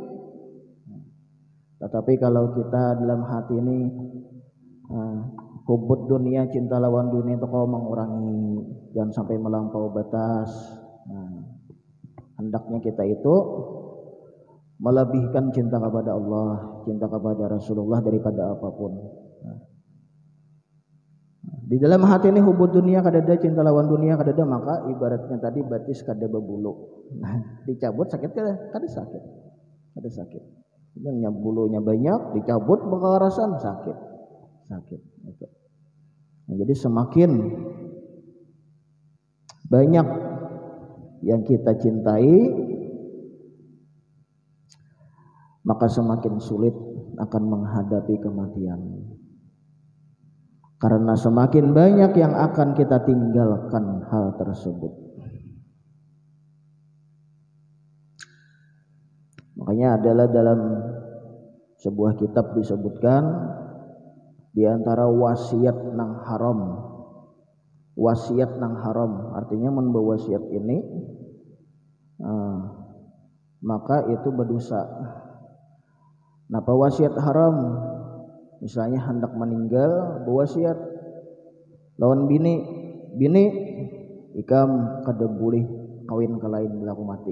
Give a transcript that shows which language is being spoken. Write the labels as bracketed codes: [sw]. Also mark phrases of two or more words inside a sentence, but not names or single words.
[id] Tetapi kalau kita dalam hati ini [ar] حب الدنيا, [id] cinta lawan dunia itu kau mengurangi, jangan sampai melampaui batas. Nah, hendaknya kita itu melebihkan cinta kepada Allah, cinta kepada Rasulullah daripada apapun. [bjn] Nah, di dalam hati ini [ar] حب الدنيا [bjn] kadada, cinta lawan dunia kadada, maka ibaratnya tadi batis kada bebulu. Nah, dicabut sakit kada sakit. Kada sakit. [id] Dan bulunya banyak dicabut bakal rasan sakit. Nah, jadi semakin banyak yang kita cintai, maka semakin sulit akan menghadapi kematian. Karena semakin banyak yang akan kita tinggalkan hal tersebut. Makanya adalah dalam sebuah kitab disebutkan di antara wasiat nang haram. Wasiat nang haram artinya membawa wasiat ini maka itu berdosa. Napa wasiat haram? [bjn] Misalnya hendak meninggal berwasiat lawan bini ikam kada boleh kawin ke lain bila aku mati.